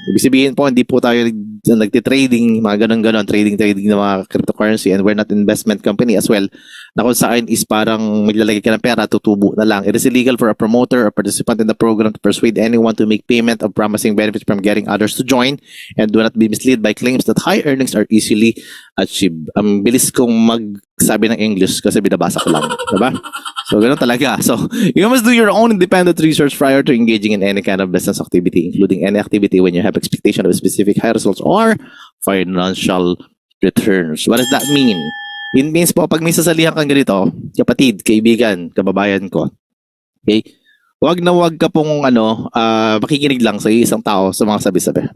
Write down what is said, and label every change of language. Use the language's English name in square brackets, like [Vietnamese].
[Filipino] Ibig sabihin po, hindi po tayo nagtitrading, mga ganon-ganon, trading ng mga cryptocurrency, [English] and we're not investment company as well. [Filipino] na kung saan is parang maglalagay ka ng pera, tutubo na lang. [English] It is illegal for a promoter or participant in the program to persuade anyone to make payment of promising benefits from getting others to join, and do not be misled by claims that high earnings are easily achieved. [Filipino] Ang bilis kong magsabi ng English kasi binabasa ko lang. Diba? So, ganun talaga. [English] So, you must do your own independent research prior to engaging in any kind of business activity, including any activity when you have expectation of specific high results or financial returns. What does that mean? [Filipino] It means po, pag may sasalihan kang ganito, kapatid, kaibigan, kababayan ko, okay, wag na wag ka pong makikinig lang sa isang tao sa mga sabi-sabi.